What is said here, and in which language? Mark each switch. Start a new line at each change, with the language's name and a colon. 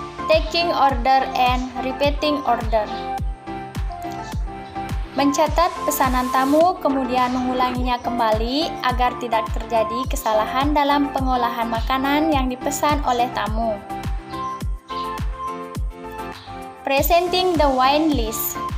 English: Taking order and repeating order.
Indonesian: Mencatat pesanan tamu kemudian mengulanginya kembali agar tidak terjadi kesalahan dalam pengolahan makanan yang dipesan oleh tamu.
English: Presenting the wine list.